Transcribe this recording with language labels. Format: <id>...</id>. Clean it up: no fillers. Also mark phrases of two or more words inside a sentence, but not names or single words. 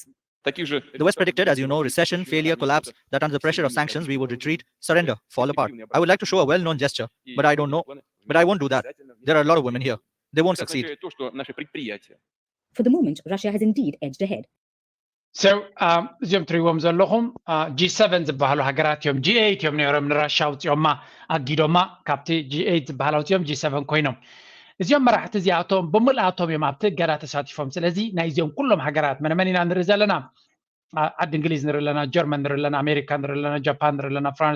<en>The West predicted, as you know, recession, failure, collapse, that under the pressure of sanctions, we would retreat, surrender, fall apart. I would like to show a well-known gesture, but I don't know. But I won't do that. There are a lot of women here. They won't succeed. For the moment, Russia has indeed edged ahead. So,</en> <ti>እዚኦም ትሪእዎም ዘለኹም G7 ዝበሃሉ ሃገራት እዮም G8 እዮም ነይሮም ንራሽያ ውፅኦማ ኣጊዶማ ካብቲ G8 ዝበሃሉ ውፅኦም G7 ኮይኖም እዚኦም መራሕቲ እዚኣቶም ብምልኣቶም እዮም ኣብቲ እገዳ ተሳቲፎም ስለዚ ናይ እዚኦም ኩሎም ሃገራት መነመን ኢና ንርኢ ዘለና ዓዲ እንግሊዝ ንርኢ ኣለና ጀርመን ንርኢ ኣለና ኣሜሪካ ንርኢ ኣለና ጃፓን ንርኢ ኣለና ፍራንስ</ti>